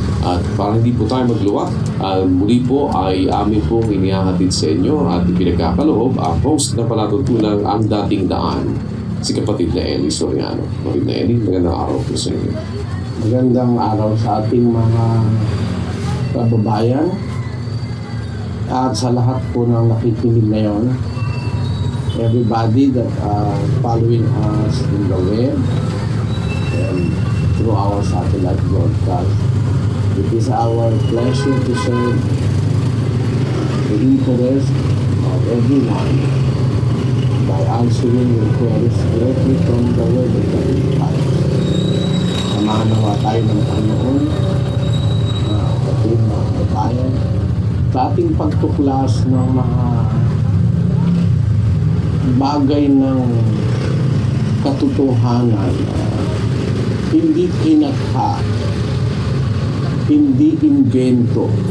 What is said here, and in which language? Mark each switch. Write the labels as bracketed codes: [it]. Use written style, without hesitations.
[tl] At para hindi po tayo magluwag, muli po ay amin pong inihahatid sa inyo at ipinagkakaloob ang host na palatuntunan ang dating daan, si kapatid na Eli Soriano. Kapatid na Eli, magandang araw po sa inyo. Magandang araw sa ating mga kababayan at sa lahat po ng nakikinig ngayon. [en] Everybody that are following us in the web and through our satellite broadcast. It is our pleasure to serve the interest of everyone by answering your queries directly from the word of the Bible. [tl] Samahan nawa tayo ng Panginoon, kapatid, mga kabayan, sa ating pagtuklas ng mga bagay ng katotohanan, hindi kinatha, hindi invento,